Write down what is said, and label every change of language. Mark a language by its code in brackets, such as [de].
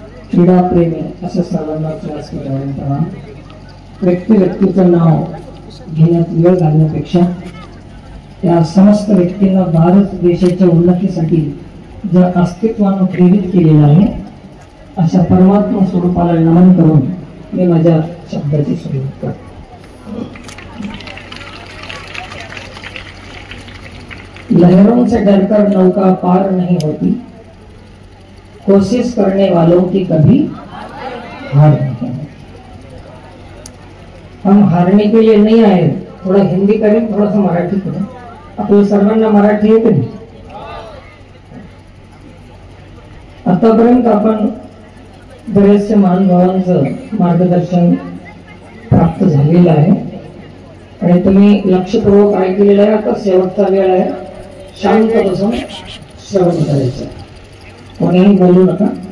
[mr] क्रीडाप्रेमी अशा सर्वांनाच व्यासपीठावर व्यक्तीचं नाव घेण्यात वेळ घालण्यापेक्षा त्या समस्त व्यक्तींना भारत देशाच्या उन्नतीसाठी ज्या अस्तित्वानं प्रेरित केलेलं आहे अशा परमात्मा स्वरूपाला नमन करून मी माझ्या शब्दाची सुरुवात करतो। [hi] लहरों से डरकर नौका पार नहीं होती, कोशिश करने वालों की कभी हार नहीं होती। हम हारने के लिए नहीं आए। थोड़ा हिंदी करें, थोड़ा सा मराठी करें। [mr] आपल्या सर्वांना मराठी येते ना? आतापर्यंत आपण बरेचसे महान भावांचं मार्गदर्शन प्राप्त झालेलं आहे आणि तुम्ही लक्षपूर्वक ऐकलेलं आहे। आता शेवटचा वेळ आहे, शांत बसून श्रवण करायचं, कोणीही बोलू नका।